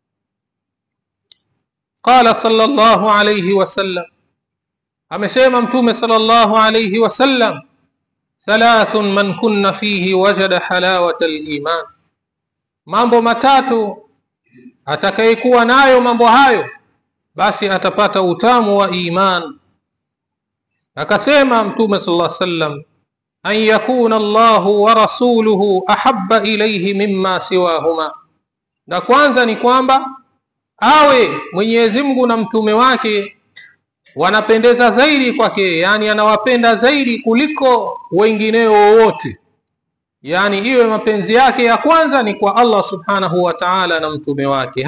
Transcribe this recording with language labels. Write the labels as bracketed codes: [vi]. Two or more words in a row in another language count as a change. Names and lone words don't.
[ar] قال صلى الله عليه وسلم, [sw] amesema mtume [ar] صلى الله عليه وسلم, ثلاث من كن فيه وجد حلاوة الإيمان, [sw] mambo matatu atakayekuwa nayo mambo hayo basi atapata utamu wa iman. Akasema mtume [ar] صلى الله عليه وسلم، أن يكون الله ورسوله أحب إليه مما سواهما, [sw] na kwanza ni kwamba awe Mwenyezi Mungu na mtume wake wanapendeza zaidi kwake, yani anawapenda zaidi kuliko wengineo wote, yani iwe mapenzi yake ya kwanza ni kwa Allah [ar] سبحانه وتعالى [sw] na mtume wake.